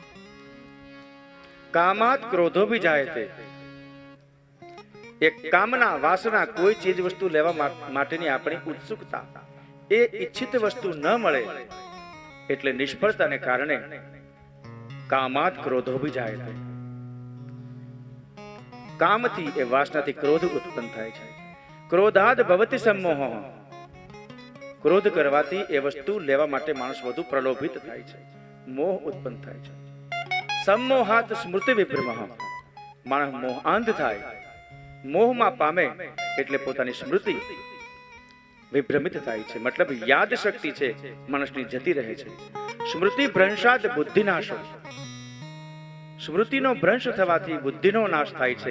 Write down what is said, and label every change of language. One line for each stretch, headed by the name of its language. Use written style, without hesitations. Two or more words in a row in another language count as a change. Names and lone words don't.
Sanskrit: कामात क्रोधो भी जायते,
Gujarati: એક કામના વાસના, કોઈ ચીજ વસ્તુ લેવા માટેની આપણી ઉત્સુકતા, એ ઈચ્છિત વસ્તુ ન મળે એટલે નિષ્ફળતાને કારણે
Sanskrit: कामात क्रोधो भी जायते,
Gujarati: કામથી એ વાસનાથી ક્રોધ ઉત્પન્ન થાય છે.
Sanskrit: क्रोधाद भवति सम्मोहः,
Gujarati: ક્રોધ કરવાથી એ વસ્તુ લેવા માટે માણસ વધુ પ્રલોભિત થાય છે, મોહ ઉત્પન્ન થાય છે.
Sanskrit: सम्मोहात् स्मृति विभ्रमः,
Gujarati: માણસ મોહાંધ થાય, મોહમાં પામે એટલે પોતાની સ્મૃતિ વિભ્રમિત થાય છે, મતલબ યાદ શક્તિ છે માણસની જતી રહે છે.
Sanskrit: स्मृति भ्रंशाद बुद्धिनाशो,
Gujarati: સ્મૃતિનો ભ્રંશ થવાથી બુદ્ધિનો નાશ થાય છે.